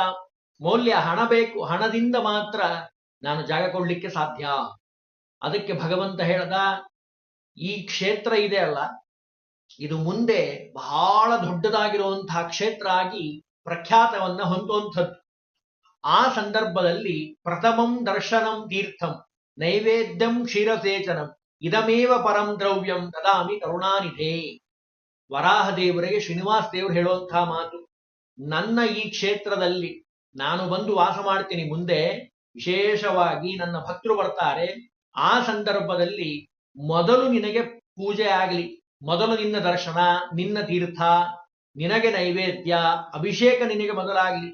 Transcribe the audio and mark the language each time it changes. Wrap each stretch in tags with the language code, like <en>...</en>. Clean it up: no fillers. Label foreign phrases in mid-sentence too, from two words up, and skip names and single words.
<kn>ಮೌಲ್ಯ ಹಣ ಬೇಕು, ಹಣದಿಂದ ಮಾತ್ರ ನಾನು ಜಾಗ ಕೊಡ್ಲಿಕ್ಕೆ ಸಾಧ್ಯ. ಅದಕ್ಕೆ ಭಗವಂತ ಹೇಳ್ದ, ಈ ಕ್ಷೇತ್ರ ಇದೆ ಅಲ್ಲ, ಇದು ಮುಂದೆ ಬಹಳ ದೊಡ್ಡದಾಗಿರುವಂತಹ ಕ್ಷೇತ್ರ ಆಗಿ ಪ್ರಖ್ಯಾತವನ್ನ ಹೊಂದುವಂಥದ್ದು. ಆ ಸಂದರ್ಭದಲ್ಲಿ</kn> <sa>ಪ್ರಥಮಂ ದರ್ಶನಂ ತೀರ್ಥಂ ನೈವೇದ್ಯಂ ಕ್ಷೀರಸೇಚನಂ ಇದಮೇವ ಪರಂ ದ್ರವ್ಯಂ ದದಾಮಿ ಕರುಣಾನಿಧೇ.</sa> <kn>ವರಾಹ ದೇವರಿಗೆ ಶ್ರೀನಿವಾಸ ದೇವರು ಹೇಳುವಂತಹ ಮಾತು, ನನ್ನ ಈ ಕ್ಷೇತ್ರದಲ್ಲಿ ನಾನು ಬಂದು ವಾಸ ಮಾಡ್ತೀನಿ, ಮುಂದೆ ವಿಶೇಷವಾಗಿ ನನ್ನ ಭಕ್ತರು ಬರ್ತಾರೆ, ಆ ಸಂದರ್ಭದಲ್ಲಿ ಮೊದಲು ನಿನಗೆ ಪೂಜೆ ಆಗಲಿ, ಮೊದಲು ನಿನ್ನ ದರ್ಶನ, ನಿನ್ನ ತೀರ್ಥ, ನಿನಗೆ ನೈವೇದ್ಯ, ಅಭಿಷೇಕ ನಿನಗೆ ಮೊದಲಾಗಲಿ.</kn>